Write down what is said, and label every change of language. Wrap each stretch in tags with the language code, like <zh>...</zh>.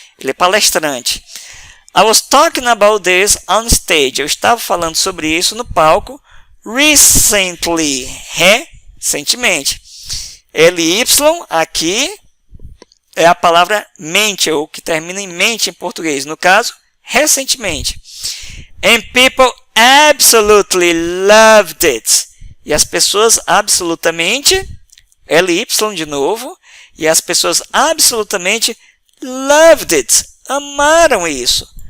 <pt>Ele é palestrante.</pt> <en>I was talking about this on stage.</en> <pt>Eu estava falando sobre isso no palco</pt> <en>recently,</en> <pt>recentemente. LY aqui é a palavra mente, ou que termina em mente em português. No caso, recentemente.</pt> <en>And people absolutely loved it.</en> <pt>E as pessoas absolutamente, LY de novo, e as pessoas absolutamente</pt> <en>loved it.</en> <pt>Amaram isso.</pt>